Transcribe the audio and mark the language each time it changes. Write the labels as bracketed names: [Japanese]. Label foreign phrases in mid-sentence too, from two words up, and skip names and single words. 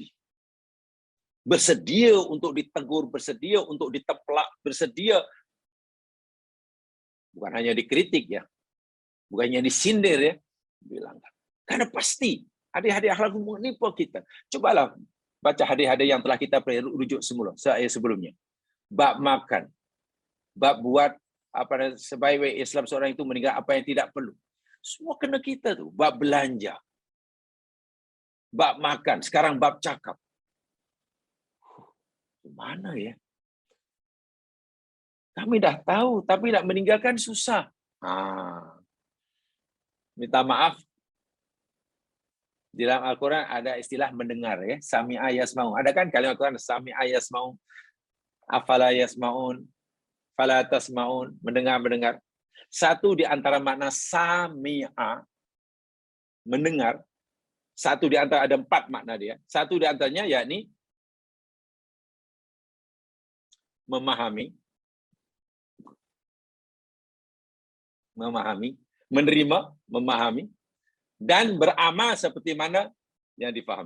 [Indonesian] Bersedia untuk ditegur, bersedia untuk diteplak, bersedia bukan hanya dikritik ya, bukan hanya disindir ya, bilang. Karena pasti hadis-hadis akhlak menipu kita. [Malay] Cobalah baca hadis-hadis yang telah kita rujuk semula, sebelumnya. Bab makan, bab buat sebaik-baik Islam seorang itu meninggal apa yang tidak perlu. Semua kena kita tu. Bab belanja, bab makan, sekarang bab cakap. [Indonesian] Mana ya? [Malay] Kami dah tahu, tapi nak meninggalkan susah. [Indonesian] Minta maaf. Di dalam Al-Quran ada istilah mendengar ya, [Arabic] سمع يسمعون. [Indonesian] Ada kan kalimat Al-Quran [Arabic] سمع يسمعون أفلا يسمعون فلا تسمعون, [Indonesian] mendengar. Satu di antara makna sami'a, mendengar, satu di antara ada 4 makna dia. [Malay] Satu di antaranya yakni memahami, menerima, memahami, dan beramal seperti mana yang difahami.